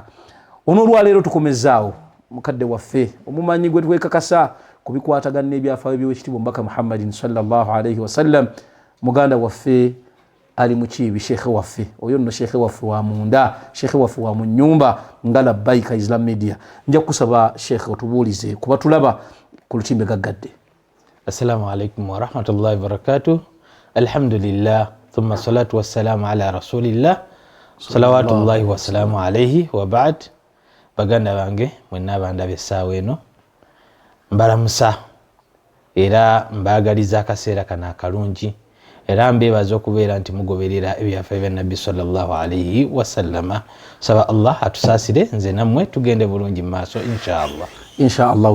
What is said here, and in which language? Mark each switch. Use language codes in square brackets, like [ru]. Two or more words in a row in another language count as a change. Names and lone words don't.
[lg] Ono olwaleero tukomezaawo mukadde waffe omumanyi gwe twekakasa ku bikwatagana n'ebyafaayo by'Oweekitiibwa Omubaka Muhammadin [ar] صلى الله عليه وسلم, [lg] muganda waffe ali mu kiibi, sheekhe waffe oyo nno, sheekhe waffe wa munda, sheekhe waffe wa mu nnyumba nga Labbaika Islam Media. Nja kusaba sheekhe otubuulize kuba tulaba ku lutimbe gaggadde. [ar] السلام عليكم ورحمة الله وبركاته. الحمد لله ثم الصلاة والسلام على رسول الله صلوات الله وسلامه عليه وبعد. [lg] Baganda bange mwenna abandabye essaawa eno mbalamusa era mbaagaliza akaseera kano akalungi, era mbeebaza okubeera nti mugoberera ebyafaayo bya Nabbi [ar] صلى الله عليه وسلم. [lg] Saba Allah atusaasire nze nammwe tugende bulungi mu maaso inshaallah